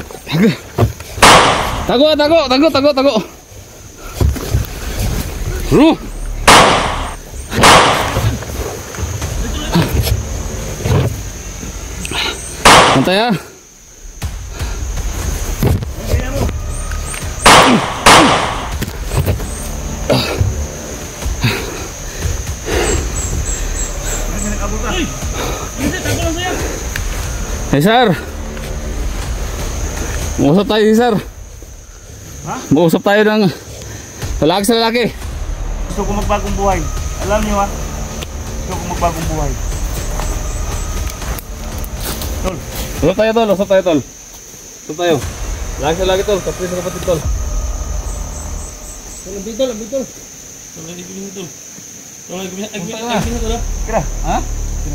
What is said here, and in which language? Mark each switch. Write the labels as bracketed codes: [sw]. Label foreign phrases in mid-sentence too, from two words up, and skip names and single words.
[tl] Tago. Bro. Santai ya. [en] Hey sir, [tl] mag-usap tayo sir. Ha? Mag-usap tayo ng lalaki sa lalaki. Gusto ko magbagong buhay. Alam niyo ha? Gusto ko magbagong buhay. Tol. Usap tayo tol. Usap tayo. Lalaki sa lalaki tol. Kapatid sa kapatid tol. Tol, ambitol. Tol, lagi bilhin tol. Kira. Ha? Kira.